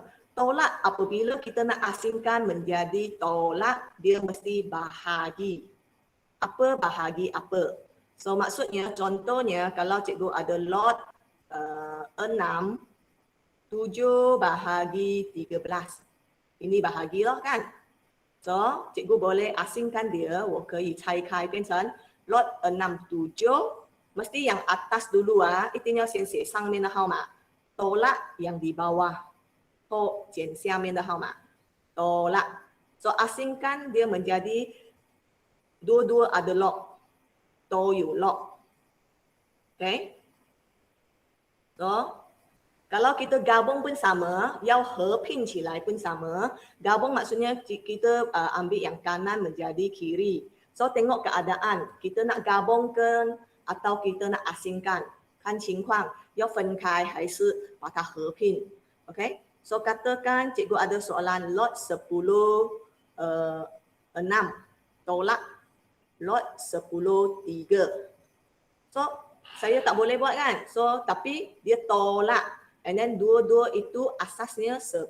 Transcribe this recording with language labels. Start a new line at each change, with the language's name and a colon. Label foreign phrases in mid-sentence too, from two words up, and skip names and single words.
Malay: Tolak apabila kita nak asingkan menjadi tolak, dia mesti bahagi. Apa bahagi apa? So maksudnya contohnya kalau cikgu ada log 6, 7 bahagi 13. Ini bahagilah kan? So cikgu boleh asingkan dia,
Chinese: 我可以拆开变成 log 6 7,
Malay: mesti yang atas dulu
Chinese: 一定要先写上面的号码，
Malay: tolak yang di bawah.
Chinese: 后减下面的号码 tolak.
Malay: So asingkan dia menjadi dua-dua ada log,
Chinese: 都有 log.
Malay: Okay? So kalau kita gabung pun sama,
Chinese: 要合拼起来 pun sama.
Malay: Gabung maksudnya kita ambil yang kanan menjadi kiri. So tengok keadaan, kita nak gabungkan atau kita nak asingkan.
Chinese: 看情况，要分开还是把它合拼。Okay?
Malay: So katakan cikgu ada soalan log 10 6 tolak log 10 3. So saya tak boleh buat kan? So tapi dia tolak,
English: and then
Malay: dua-dua itu asasnya 10.